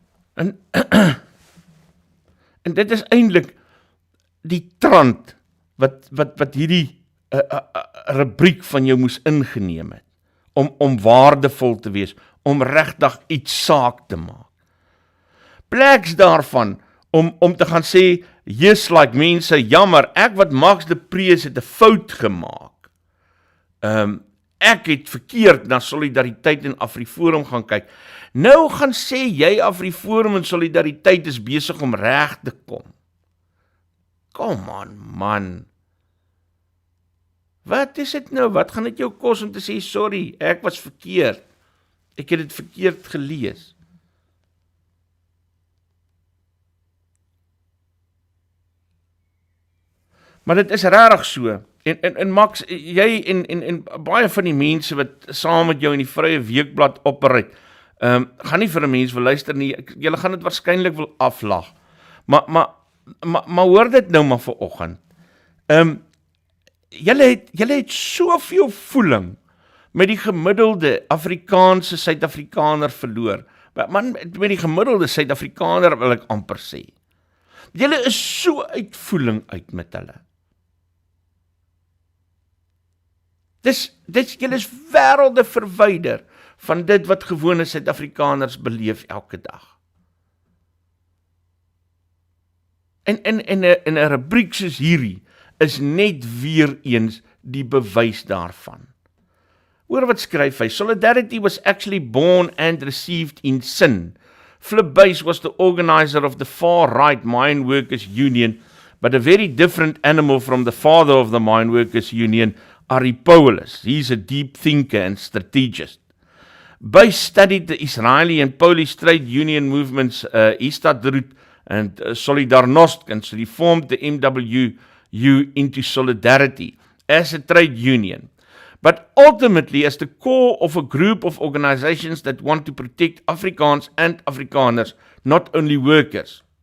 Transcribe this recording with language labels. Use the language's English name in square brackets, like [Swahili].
[Afrikaans] En dit is eintlik die trant wat hierdie rubriek van jou moes ingeneem het, om waardevol te wees, om regtig iets saak te maak. Pleks daarvan, om te gaan sê, yes, like mense, jammer, ek wat Max de Prees het 'n fout gemaak. Ek het verkeerd na solidariteit en Afriforum gaan kyk. Nou gaan sê jy Afriforum en solidariteit is besig om reg te kom. Kom on, man. Wat is dit nou? Wat gaan dit jou kos om te sê, sorry, ek was verkeerd. Ek het dit verkeerd gelees. Maar dit is regtig so. En Max, jy en baie van die mense wat saam met jou in die Vrye Weekblad operate, gaan nie vir 'n mens wil luister nie, julle gaan dit waarskynlik wil aflag. Maar hoor dit nou maar vanoggend. Julle het soveel voeling met die gemiddelde Afrikaanse Suid-Afrikaner verloor. Man, met die gemiddelde Suid-Afrikaner wil ek amper sê. Julle is so uit voeling uit met hulle. Julle is wêrelde verwyder van dit wat gewone Suid-Afrikaners beleef elke dag. En 'n rubriek soos hierdie is net weer eens die bewys daarvan. Hoor wat skryf hy, [English] Solidarity was actually born and received in sin. Flip Buys was the organizer of the far-right Mine Workers Union, but a very different animal from the father of the Mine Workers Union, Ari Paulus. He's a deep thinker and strategist. Buys studied the Israeli and Polish trade union movements, Histadrut and Solidarność, and so he formed the MWU into Solidarity as a trade union, but ultimately as the core of a group of organizations that want to protect Afrikaans and Afrikaners, not only workers.